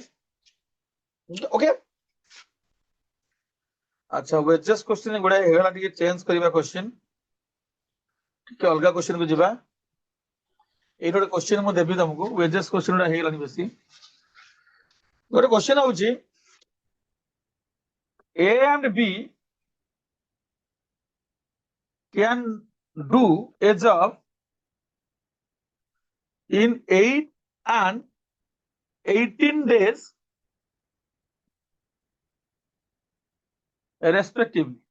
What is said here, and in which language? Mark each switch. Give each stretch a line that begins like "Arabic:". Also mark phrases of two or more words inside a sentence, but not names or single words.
Odia: ଓକେ। ଆଚ୍ଛା,
English: wages question
Odia: ଗୁଡାଏ ହେଇଗଲା, ଟିକେ ଚେଞ୍ଜ କରିବା କ୍ୱେଶ୍ଚିନ୍, ଟିକେ ଅଲଗା କ୍ୱେଶ୍ଚିନ୍ କୁ ଯିବା। ଏଇଠି ଗୋଟେ କ୍ୱେଶ୍ଚିନ୍ ମୁଁ ଦେବି ତମକୁ,
English: wages question
Odia: ଗୁଡା ହେଇଗଲାଣି ବେଶୀ। ଗୋଟେ କ୍ୱେଶ୍ଚିନ୍ ହଉଛି
English: A and B can do a job in 8 and 18 days respectively.